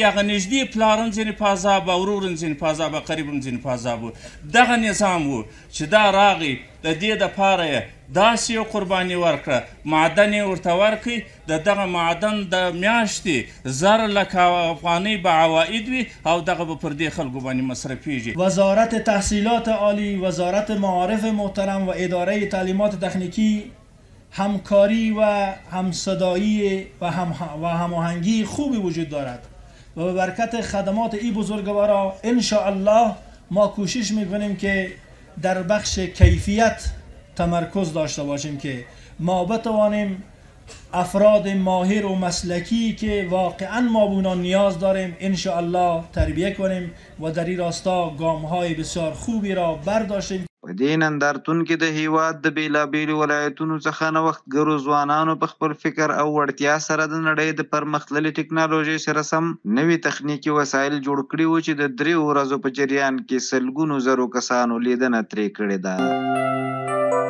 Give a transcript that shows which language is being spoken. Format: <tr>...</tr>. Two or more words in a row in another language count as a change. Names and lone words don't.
<ps>هغه نږدې پلار هم ځینې په عذاب او ورور هم ځینې په عذاب او قریب هم ځینې په عذاب و. دغه نظام و چې دا راغی د دې دپاره یې داسې یو قرباني ورکړه، معدن یې ورته ورکړي، د دغه معدن د میاشتې 1,00,000 افغانۍ به عواید وي او دغه به پر دې خلکو باندې مصرفیږي.</ps> <fa>وزارت تحصیلات عالی، وزارت معارف محترم و اداره تعلیمات تکنیکی همکاری و همصدایی و هماهنگی خوبی وجود دارد و به برکت خدمات این بزرگوارا ان شاء الله ما کوشش میکنیم که در بخش کیفیت تمرکز داشته باشیم که ما بتوانیم افراد ماهر و مسلکی که واقعا ما به اونا نیاز داریم ان شاء الله تربیه کنیم و در این راستا گام‌های بسیار خوبی را برداشتیم.</fa> <ps>په دې نندارتون کې د هیواد د بیلابیلو ولایتونو څخه نوښتګرو ځوانانو په خپل فکر او وړتیا سره د نړۍ د پرمختللې ټکنالوژۍ سره سم نوي تخنیکي وسایل جوړ کړي وو چې د 3 ورځو په جریان کې سلګونو زرو کسانو لیدنه ترې کړې ده.</ps>